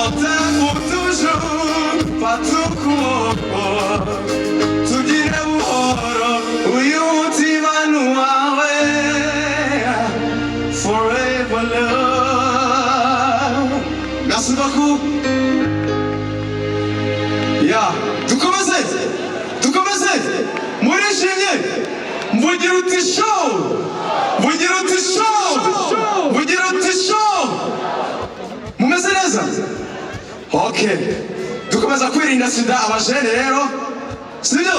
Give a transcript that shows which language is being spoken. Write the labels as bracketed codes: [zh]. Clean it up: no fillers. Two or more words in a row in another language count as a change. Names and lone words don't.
[fr] t'aime pour toujours, fatukuoko, tu dirais buhoro, [rw] uyu mutima nuwawe, [en] forever love. [fr] Merci beaucoup. [rw] Yeah, dukomeze, murishimye, mvugira uti show. Vugira uti show, mumeze neza? Okay, dukomeza kwirinda sida abajene rero, sibyo?